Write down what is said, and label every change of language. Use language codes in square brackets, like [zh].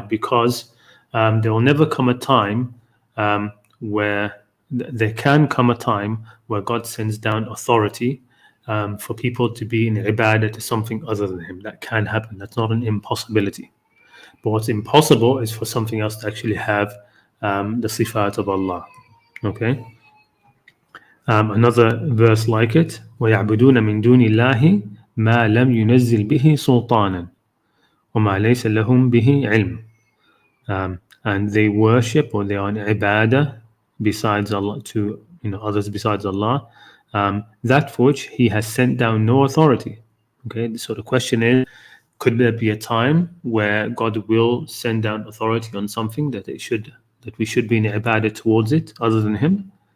[en] Because there will never come a time where there can come a time where God sends down authority for people to be in ibadah to something other than Him. That can happen. That's not an impossibility. But what's impossible is for something else to actually have the sifat of Allah. Okay. Another verse like it, [ar] وَيَعْبُدُونَ مِن دُونِ اللَّهِ مَا لَمْ يُنَزِّلْ بِهِ سُلْطَانًا وَمَا لَيْسَ لَهُم بِهِ عِلْمٌ. [en] And they worship, or they are in ibadah besides Allah, to others besides Allah, that for which He has sent down no authority. Okay, so the question is, could there be a time where God will send down authority on something that we should be in ibadah towards it other than Him?